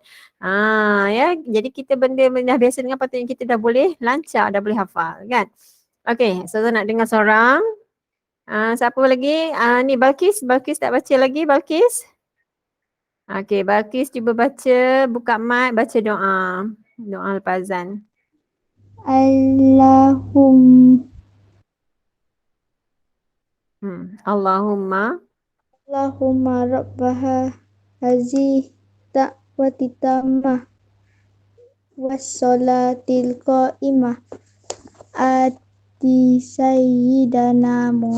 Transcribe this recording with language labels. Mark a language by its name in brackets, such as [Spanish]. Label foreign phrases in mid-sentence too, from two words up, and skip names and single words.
[Malay] Ya, jadi kita benda-benda biasa dengan patutnya kita dah boleh lancar, dah boleh hafal kan. Okey, so nak dengar seorang. Siapa lagi? Ni Balkis tak baca lagi Balkis? Okey, Balkis cuba baca, buka mic, baca doa. Doa lepas azan. Allahumma [Arabic] رب هذه الدعوة التامة والصلاة القائمة آت سيدنا